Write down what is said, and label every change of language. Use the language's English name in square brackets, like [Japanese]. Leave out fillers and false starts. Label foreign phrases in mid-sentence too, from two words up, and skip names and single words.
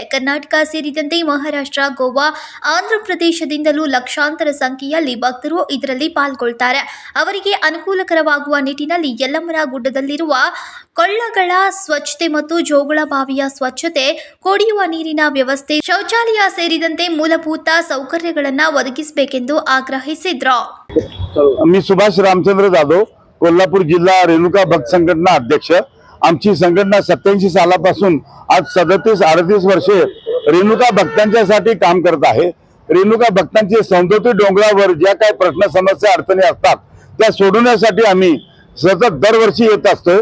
[Kannada] ಕರ್ನಾಟಕ ಸೇರಿದಂತೆ ಮಹಾರಾಷ್ಟ್ರ, ಗೋವಾ, ಆಂಧ್ರಪ್ರದೇಶದಿಂದಲೂ ಲಕ್ಷಾಂತರ ಸಂಖ್ಯೆಯಲ್ಲಿ ಭಕ್ತರು ಇದರಲ್ಲಿ ಪಾಲ್ಗೊಳ್ಳುತ್ತಾರೆ. ಅವರಿಗೆ ಅನುಕೂಲಕರವಾಗುವ ನಿಟ್ಟಿನಲ್ಲಿ ಯಲ್ಲಮ್ಮನ ಗುಡ್ಡದಲ್ಲಿರುವ ಕೊಳ್ಳಗಳ ಸ್ವಚ್ಛತೆ ಮತ್ತು ಜೋಗುಳ ಬಾವಿಯ ಸ್ವಚ್ಛತೆ, ಕುಡಿಯುವ ನೀರಿನ ವ್ಯವಸ್ಥೆ, ಶೌಚಾಲಯ ಸೇರಿದಂತೆ ಮೂಲಭೂತ ಸೌಕರ್ಯಗಳನ್ನು ಒದಗಿಸಬೇಕೆಂದು ಆಗ್ರಹಿಸಿದ್ರು. [Marathi] मी सुभाष रामचंद्र जाधव, कोल्हापूर जिल्हा रेणुका भक्त संघटना अध्यक्ष. आमची संघटना 87 सालापासून आज 37-38 वर्षे रेणुका भक्तांच्यासाठी काम करत आहे. रेणुका भक्तांचे सौंदत्ती डोंगरावर ज्या काही प्रश्न, समस्या, अडचणी असतात त्या सोडवण्यासाठी आम्ही सतत दरवर्षी येत असतो.